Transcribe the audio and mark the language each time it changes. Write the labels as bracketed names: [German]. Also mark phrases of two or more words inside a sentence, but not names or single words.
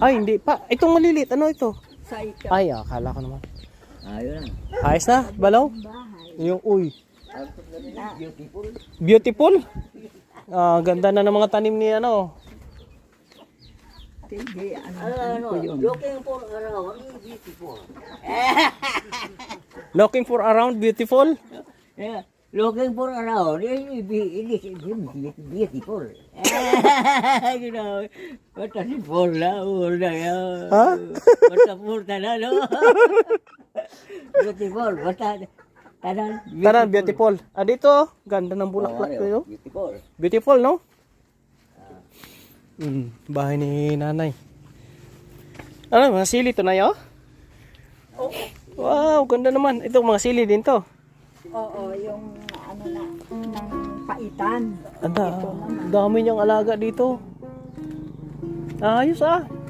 [Filipino] Ay, hindi pa. Itong maliliit. Ano ito? Sa ikaw. Ay, akala ko naman. Ayun. Ayos na, balaw. Bahay. Yung uy. Beautiful. Beautiful. Ah, ganda na ng mga tanim ni ano. Hindi, Ano, [English] looking for around beautiful. Looking for around beautiful. Yeah. Looking for around, it is beautiful. You know, [Filipino] basta si Paula, una yan. Ha? Basta Paula na, no? Beautiful, [Cebuano] basta tanan. Tanan, beautiful. [Filipino] Ah, dito, ganda ng bulaklak dito. Beautiful. Beautiful, no? Bahay ni Nanay. Ano, mga sili to na yun? Wow, ganda naman. Ito, mga sili din to. Oo, yung ano na, ng paitan. Anda, Ito naman. dami niyang alaga dito. Ayos ah.